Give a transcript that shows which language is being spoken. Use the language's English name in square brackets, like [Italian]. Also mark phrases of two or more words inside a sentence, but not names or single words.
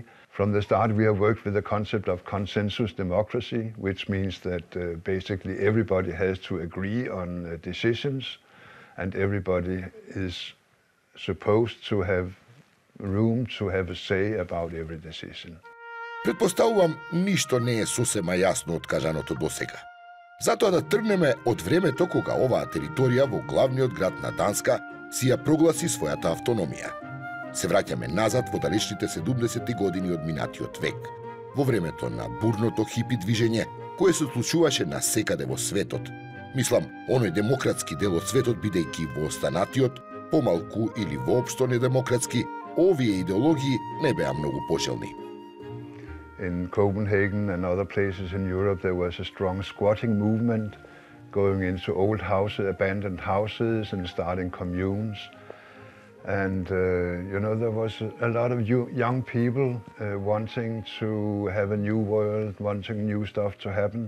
[English] From the start we have worked with the concept of consensus democracy, which means that basically everybody has to agree on decisions, and everybody is supposed to have room to have a say about every decision. [Macedonian] Pretpostavljam, ništa не е сосема јасно од кажаното досега. Затоа да тргнеме од времето кога оваа територија во главниот град на Данска си ја прогласи својата автономија. Се враќаме назад во далечните 70-ти години од минатиот век, во времето на бурното хипи движење, кое се случуваше насекаде во светот. Мислам, оној демократски дел од светот бидејќи во останатиот, помалку или воопшто недемократски, овие идеологии не беа многу пожелни. [English] In Copenhagen and other places in Europe, there was a strong squatting movement, going into old houses, abandoned houses, and starting communes. And you know, there was a lot of young people wanting to have a new world, wanting new stuff to happen.